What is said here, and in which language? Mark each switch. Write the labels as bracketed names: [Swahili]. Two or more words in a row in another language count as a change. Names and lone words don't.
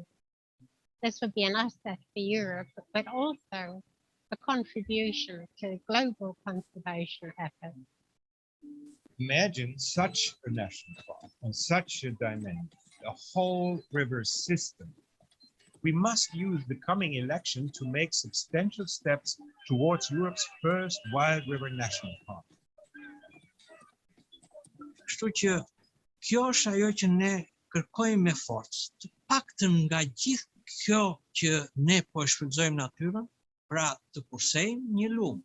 [English] This would be an asset for Europe, but also a contribution to global conservation efforts. Imagine such a national park on such a dimension, a whole river system. We must use the coming election to make substantial steps towards Europe's first wild river national park. [Albanian] Kështu që kjo është ajo që ne kërkojmë me forcë, të paktën nga gjithë kjo që ne po e shfrytëzojmë natyrën, pra të kursejmë një lum.